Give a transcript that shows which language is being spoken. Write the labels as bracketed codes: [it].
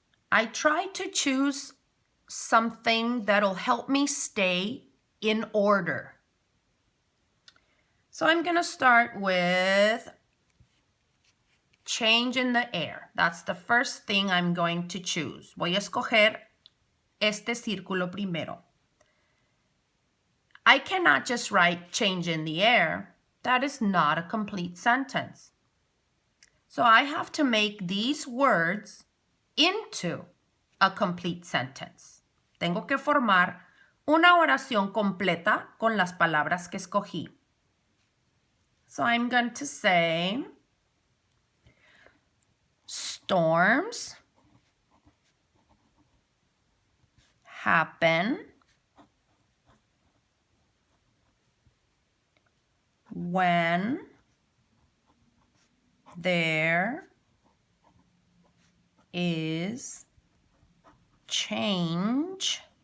[en] I try to choose something that'll help me stay in order. So I'm going to start with change in the air. That's the first thing I'm going to choose. [es] Voy a escoger este círculo primero. [en] I cannot just write change in the air. That is not a complete sentence. So I have to make these words into a complete sentence. [es] Tengo que formar una oración completa con las palabras que escogí. [en] So I'm going to say, storms happen when there is change.